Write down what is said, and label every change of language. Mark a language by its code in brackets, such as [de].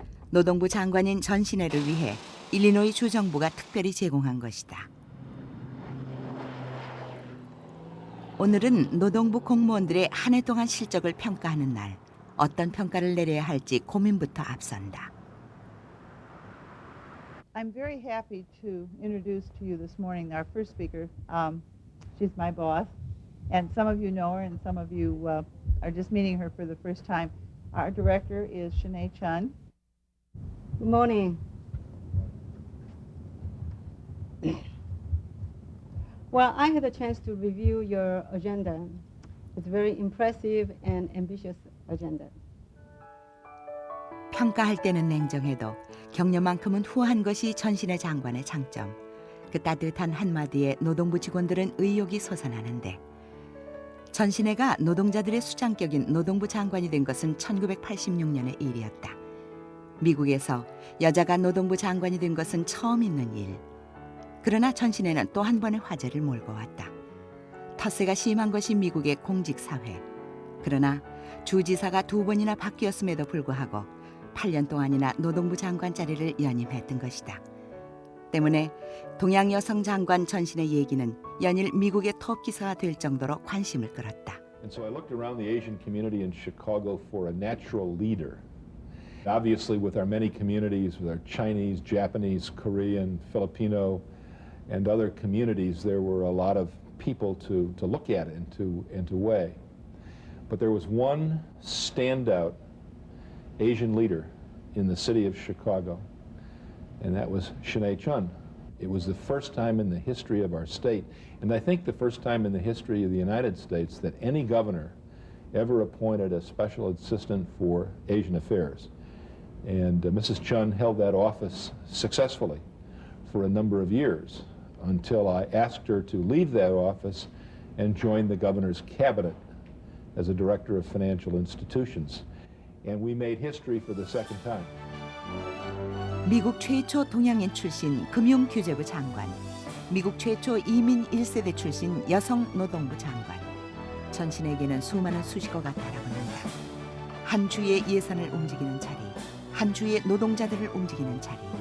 [ko] 노동부 장관인 전신혜를 위해 일리노이 주정부가 특별히 제공한 것이다. 오늘은 노동부 공무원들의 한 해 동안 실적을 평가하는 날. 어떤 평가를 내려야 할지 고민부터 앞선다. [en] I'm very happy to introduce to you this morning our first speaker. She's my boss, and some of you know her, and some of you are just meeting her for the first time. Our director is Shanae Chun. Good morning. Well, I had a chance to review your agenda. It's very impressive and ambitious agenda. [ko] 평가할 때는 냉정해도 격려만큼은 후한 것이 전신혜 장관의 장점. 그 따뜻한 한마디에 노동부 직원들은 의욕이 솟아나는데 전신혜가 노동자들의 수장격인 노동부 장관이 된 것은 1986년의 일이었다. 미국에서 여자가 노동부 장관이 된 것은 처음 있는 일. 그러나 전신혜는 또 한 번의 화제를 몰고 왔다. 텃세가 심한 것이 미국의 공직사회. 그러나 주지사가 2번이나 바뀌었음에도 불구하고 8년 동안이나 노동부 장관 자리를 연임했던 것이다. 때문에 동양 여성 장관 전신의 얘기는 연일 미국의 톱 기사가 될 정도로 관심을 끌었다. [en] And so I looked around the Asian community in Chicago for a natural leader. Obviously, with our many communities, with our Chinese, Japanese, Korean, Filipino, and other communities, there were a lot of people to look at and to weigh. But there was one standout Asian leader in the city of Chicago, and that was Shanae Chun. It was the first time in the history of our state, and I think the first time in the history of the United States that any governor ever appointed a special assistant for Asian affairs. And Mrs. Chun held that office successfully for a number of years until I asked her to leave that office and join the governor's cabinet as a director of financial institutions. And we made history for the second time. [ko] 미국 최초 동양인 출신 금융규제부 장관, 미국 최초 이민 1세대 출신 여성 노동부 장관. 전신에게는 수많은 수식어가 달아붙는다. 한 주의 예산을 움직이는 자리, 한 주의 노동자들을 움직이는 자리.